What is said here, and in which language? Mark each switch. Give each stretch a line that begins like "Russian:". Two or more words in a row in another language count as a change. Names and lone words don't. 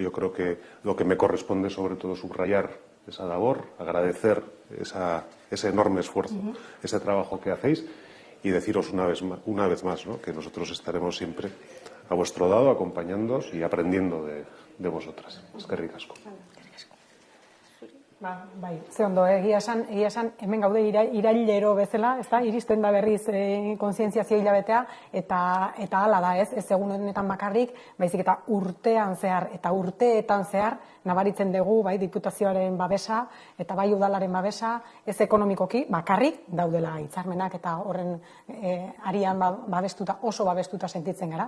Spanish: Yo creo que lo que me corresponde sobre todo es subrayar esa labor, agradecer ese enorme esfuerzo, ese trabajo que hacéis y deciros una vez más, ¿no? Que nosotros estaremos siempre a vuestro lado, acompañándoos y aprendiendo de vosotras.
Basque: Eskerrik asko. Bai, ze ondo, egia esan, hemen gaude irailero bezala, iristen da berriz kontzientziazio hilabetea, eta hala da, ez egun honetan bakarrik, baizik eta urtean zehar, eta urteetan zehar, nabaritzen dugu, bai, diputazioaren babesa, eta bai udalaren babesa, ez ekonomikoki, bakarrik daudela hitzarmenak, eta horren arian oso babestuta sentitzen gara.